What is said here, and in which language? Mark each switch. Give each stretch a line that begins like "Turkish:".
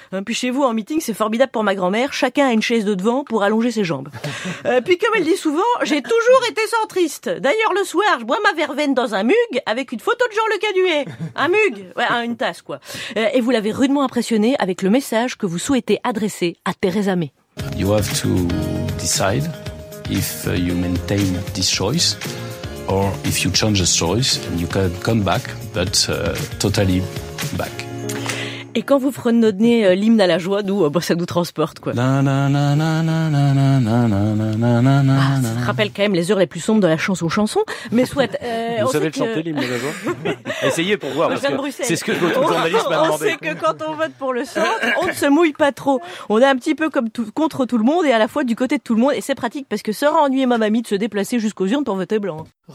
French: Puis chez vous, en meeting, c'est formidable pour ma grand-mère, chacun a une chaise de devant pour allonger ses jambes. Puis comme elle dit souvent, j'ai toujours été centriste. D'ailleurs, le soir, je bois ma verveine dans un mug avec une photo de Jean-Luc Canuet. Un mug, ouais, une tasse quoi. Et vous l'avez rudement impressionné avec le message que vous souhaitez adresser à Theresa May.
English: You have to decide if you maintain this choice or if you change this choice and you can come back, but totally back.
French: Et quand vous fredonnez l'hymne à la joie, nous, bah, ça nous transporte, quoi. Ça rappelle quand même les heures les plus sombres de la chanson. Mais souhaite, vous savez le chanter, l'hymne à la joie? Essayez pour voir. Parce que c'est ce que votre journaliste m'a demandé. On sait que quand on vote pour le centre, on ne se mouille pas trop. On est un petit peu comme contre tout le monde et à la fois du côté de tout le monde. Et c'est pratique parce que ça aura ennuyé ma mamie de se déplacer jusqu'aux urnes pour voter blanc.